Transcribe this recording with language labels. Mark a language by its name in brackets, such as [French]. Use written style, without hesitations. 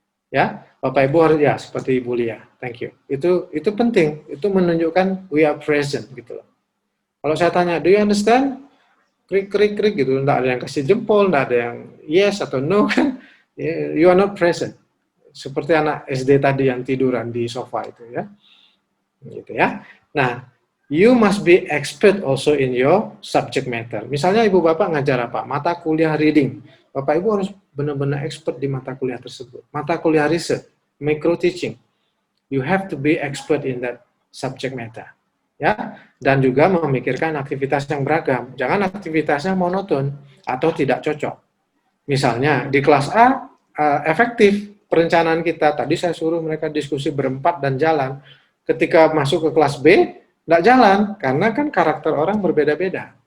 [Indonesian] Ya, Bapak Ibu harus ya seperti Ibu Lia. [English] Thank you. [Indonesian] Itu penting. Itu menunjukkan [English] we are present [Indonesian] gitu loh. Kalau saya tanya, [English] do you understand? [Indonesian] krik gitu, nggak ada yang kasih jempol, nggak ada yang yes atau no kan, [English] you are not present. [Indonesian] Seperti anak SD tadi yang tiduran di sofa itu ya, gitu ya. [English] Nah, you must be expert also in your subject matter. [Indonesian] Misalnya ibu bapak ngajar apa? Mata kuliah reading. Bapak ibu harus benar-benar expert di mata kuliah tersebut. Mata kuliah [English] research, micro teaching. You have to be expert in that subject matter. [Indonesian] Ya, dan juga memikirkan aktivitas yang beragam. Jangan aktivitasnya monoton atau tidak cocok. Misalnya di kelas A efektif perencanaan kita. Tadi saya suruh mereka diskusi berempat dan jalan. Ketika masuk ke kelas B, nggak jalan karena kan karakter orang berbeda-beda.